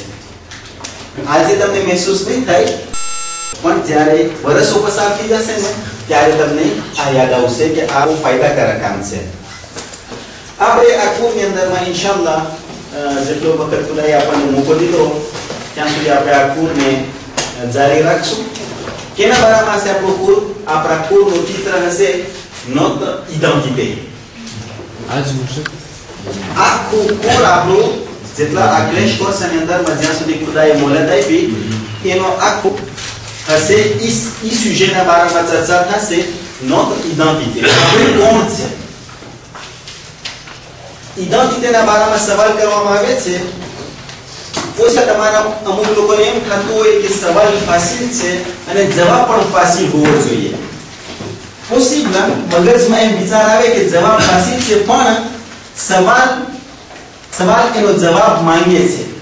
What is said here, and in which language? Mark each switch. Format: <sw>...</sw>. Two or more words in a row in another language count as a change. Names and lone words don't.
<gu>આજે તમને મહેસૂસ નહીં થાય, પણ જ્યારે વર્ષો પસાર થઈ જશે ને ત્યારે તમને આ યાદ આવશે કે આ ફાયદાકારક કામ છે. આપણે આ કોર્સની અંદરમાં ઇન્શાઅલ્લાહ જેટલો વખત ખુદાએ આપણને મોકો દીધો ત્યાં સુધી આપણે આ કોર્સને જારી રાખશું. કેના બારામાં હશે આપણો કોર્સ? આપણા કોર્સનું ચિત્ર હશે</gu> <fr>notre identité.</fr> <gu>આખું કોર આપણું જેટલા આ</gu> <en>crash course</en> <gu>અંદરમાં જ્યાં સુધી ખુદાએ મોહલત આપી એનો આખું હશે ઈ સુજેના બારામાં ચર્ચા થશે.</gu> <fr>notre identité.</fr> <gu>આપણે કોણ છે? identityના બારામાં સવાલ કરવામાં આવે છે ઓછા તમારા અમુક લોકોને એમ થતું હોય કે સવાલ ફાસિલ છે અને જવાબ પણ ફાસિલ હોવો જોઈએ. પોસિબલ મગજમાં એમ વિચાર આવે કે જવાબ ફાસિલ છે પણ સવાલ એનો જવાબ માંગે છે.</gu>